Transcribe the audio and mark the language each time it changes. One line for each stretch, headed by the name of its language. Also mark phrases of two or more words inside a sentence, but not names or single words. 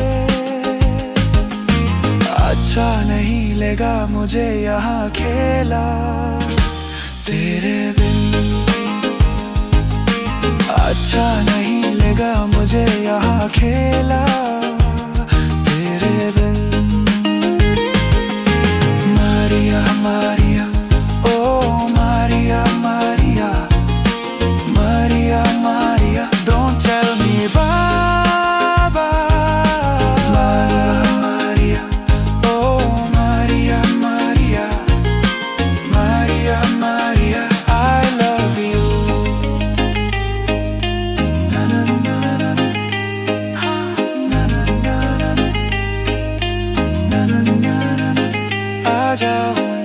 Hindi: अच्छा नहीं लगा मुझे यहाँ खेला तेरे बिन। अच्छा नहीं लगा मुझे यहाँ खेला तेरे बिन।
English: मारिया मारिया ओ मारिया मारिया मारिया मारिया don't tell me bye bye। मारिया Maria, Maria, Maria, I love you। Na na na na na, na na na na, na na na na,
Hindi: आ जाओ।